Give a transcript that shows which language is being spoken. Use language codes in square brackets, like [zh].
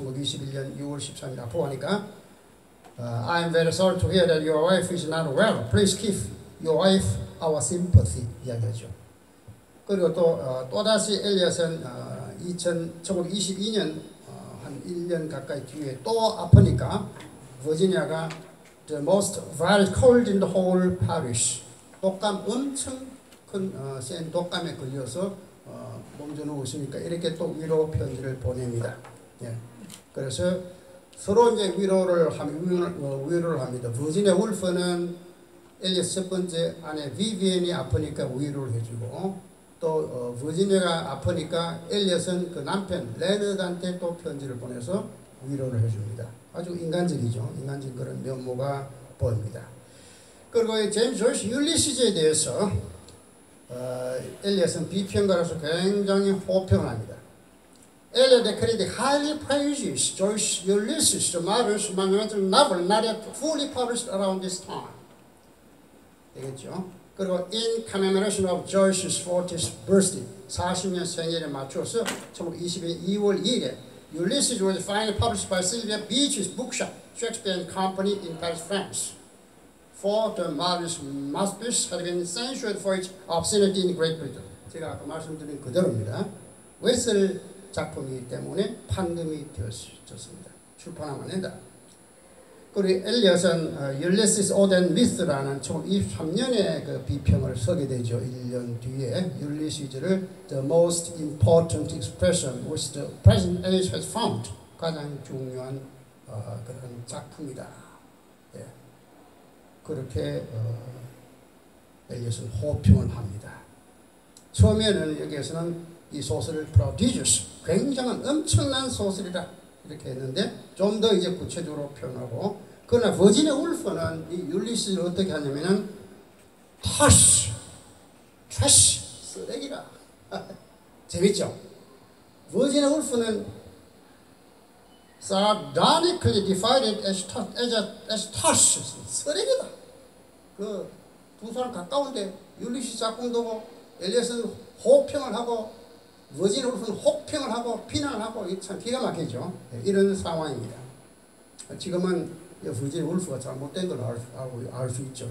[ko] 1921년 6월 13일 아프하니까 [en] I am very sorry to hear that your wife is not well. Please give your wife our sympathy. [ko] 이야기하죠. 그리고 또다시 엘리엇은 1922년 한 1년 가까이 뒤에 또 아프니까 버지니아가 [en] the most violent cold in the whole parish. [ko] 독감 엄청 큰 센 독감에 걸려서 몸져 누우시니까 이렇게 또 위로 편지를 보냅니다. 예. 그래서 서로 이제 위로를 합니다. 버지니아 울프는 엘리엇 첫 번째 아내 비비엔이 아프니까 위로를 해주고 또 버지니아가 아프니까 엘리엇은 그 남편 레너드한테 또 편지를 보내서 위로를 해줍니다. 아주 인간적이죠. 인간적인 그런 면모가 보입니다. 그리고 제임스 조이스 율리시즈에 대해서 엘리엇은 비평가로서 굉장히 호평을 합니다. [en] Eliot credited highly praises Joyce Ulysses, the marvelous monumental novel not yet fully published around this time. [ko] 되겠죠? 그리고 [en] in commemoration of Joyce's 40th birthday, [ko] 40년 생일에 맞춰서 [en] 1922년 2월 2일에 Ulysses was finally published by Sylvia Beach's bookshop, Shakespeare and Company in Paris, France. For the marvelous masterpiece had been censured for its obscenity in Great Britain. [ko] 제가 아까 말씀드린 그대로입니다. 웨슬 작품이기 때문에 판금이 되었습니다. 출판하면 안 된다. 그리고 엘리엇은 율리시스 Ode and Myth라는 1923년에 그 비평을 쓰게 되죠. 1년 뒤에 율리시스를 [en] The most important expression which the present age has found. [ko] 가장 중요한 그런 작품이다. 예. 그렇게 엘리엇은 호평을 합니다. 처음에는 여기에서는 이 소설을 prodigious, 굉장한 엄청난 소설이다 이렇게 했는데 좀 더 이제 구체적으로 표현하고, 그러나 버지니아 울프는 이 율리시스를 어떻게 하냐면은 trash, 쓰레기라. 재밌죠? [en] 버지니아 울프는 sardonically divided as trash, 쓰레기다. [ko] 그 두 사람 가까운데 율리시스 작품도 엘리엇은 호평을 하고 버지니아 울프는 혹평을 하고 비난을 하고 참 기가 막히죠. 이런 상황입니다. 지금은 버지니아 울프가 잘못된 걸 알 수 있죠.